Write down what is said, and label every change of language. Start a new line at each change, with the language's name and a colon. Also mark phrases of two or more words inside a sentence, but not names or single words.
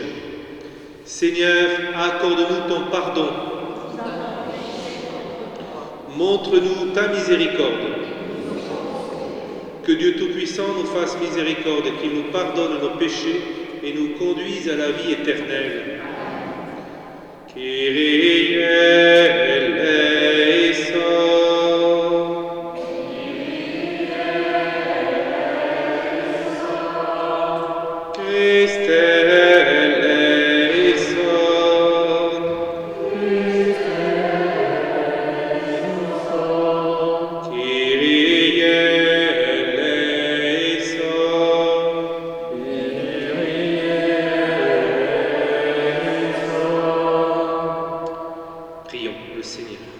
French: Seigneur, accorde-nous ton pardon. Montre-nous ta miséricorde. Que Dieu Tout-Puissant nous fasse miséricorde, qu'il nous pardonne nos péchés et nous conduise à la vie éternelle.
Greek: Kyrie eleison. Christe eleison.
French: Kyrie Prions le Seigneur.